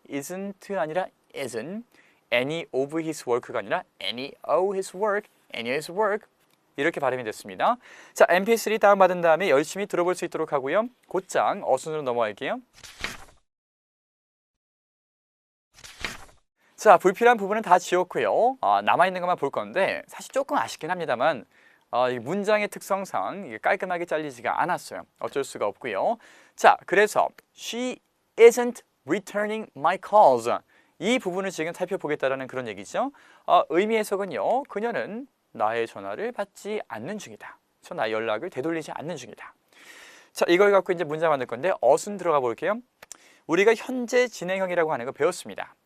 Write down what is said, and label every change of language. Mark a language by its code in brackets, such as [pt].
[en] isn't [ko] 아니라 [en] isn't, any of his work가 아니라 any of his work, any of his work. [ko] 이렇게 발음이 됐습니다. 자, mp3 다운받은 다음에 열심히 들어볼 수 있도록 하고요. 곧장 어순으로 넘어갈게요. 자, 불필요한 부분은 다 지웠고요. 남아있는 것만 볼 건데 사실 조금 아쉽긴 합니다만 이 문장의 특성상 이게 깔끔하게 잘리지가 않았어요. 어쩔 수가 없고요. 자, 그래서 [en] she isn't returning my calls. [ko] 이 부분을 지금 살펴보겠다라는 그런 얘기죠. 의미 해석은요. 그녀는 나의 전화를 받지 않는 중이다. 나의 연락을 되돌리지 않는 중이다. 자, 이걸 갖고 이제 문장 만들 건데 어순 들어가 볼게요. 우리가 현재 진행형이라고 하는 거 배웠습니다.